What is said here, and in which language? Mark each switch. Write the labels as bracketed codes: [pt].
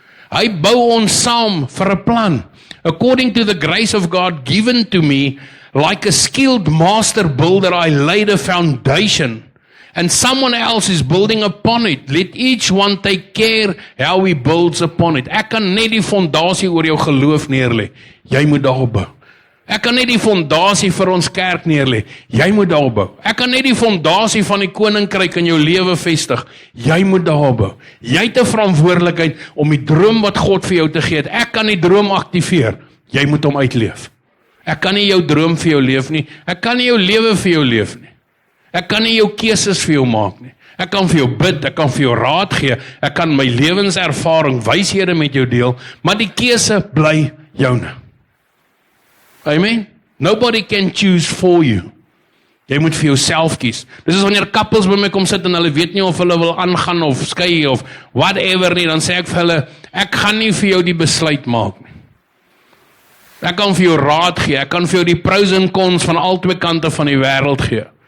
[af] Hy bou ons saam vir 'n plan. [en] According to the grace of God given to me, like a skilled master builder, I laid a foundation, and someone else is building upon it. Let each one take care how he builds upon it. [af] Ek kan net die fondasie oor jou geloof neerlê. Jy moet daarop bou. Ek kan net die fondasie vir ons kerk neerlê. Jy moet daarop bou. Ek kan net die fondasie van die koninkryk in jou lewe vestig. Jy moet daarop bou. Jy het 'n verantwoordelikheid om die droom wat God vir jou te gee het. Ek kan die droom aktiveer. Jy moet hom uitleef. Ek kan nie jou droom vir jou leef nie. Ek kan nie jou lewe vir jou leef nie. Ek kan nie jou keuses vir jou maak nie. Ek kan vir jou bid, ek kan vir jou raad gee, ek kan my lewenservaring, wyshede met jou deel, maar die keuse bly joune. Amen. [en] Nobody can choose for you. [af] Jy moet vir jouself kies. Dis is wanneer couples by my kom sit en hulle weet nie of hulle wil aangaan of skei of whatever nie, dan sê ek vir hulle, ek gaan nie vir jou die besluit maak nie. Ek kan vir jou raad gee, ek kan vir jou die pros en cons van al twee kante van die wêreld gee.